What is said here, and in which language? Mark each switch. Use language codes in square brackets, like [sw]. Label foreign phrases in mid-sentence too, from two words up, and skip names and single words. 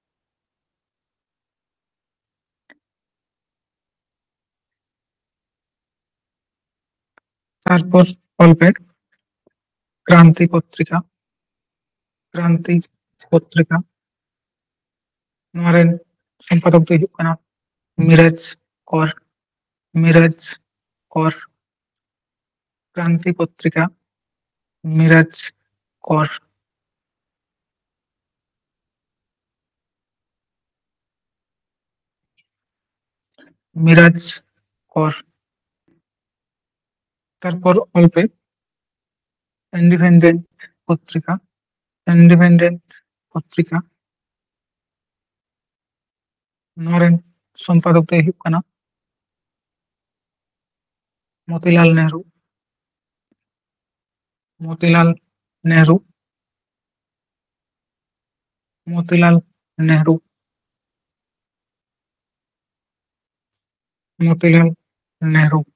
[bn] তারপর অল্পে ক্রান্তি পত্রিকা। [sat] ক্রান্তি পত্রিকা। ᱱᱚᱣᱟ ᱨᱮᱱ সম্পাদক ᱫᱚᱭ ᱦᱩᱭᱩᱜ ᱠᱟᱱᱟ মিরাজ কর। [bn] মিরাজ কর। ক্রান্তি পত্রিকা মিরাজ কর। মিরাজ কর। তারপর অল্পে ইন্ডিপেন্ডেন্ট পত্রিকা। [sat] ইন্ডিপেন্ডেন্ট পত্রিকা। ᱱᱚᱣᱟ ᱨᱮᱱ সম্পাদক ᱫᱚᱭ ᱦᱩᱭᱩᱜ ᱠᱟᱱᱟ মতিলাল নেহরু। [bn] মতিলাল নেহরু। মতিলাল নেহরু। মতিলাল নেহরু।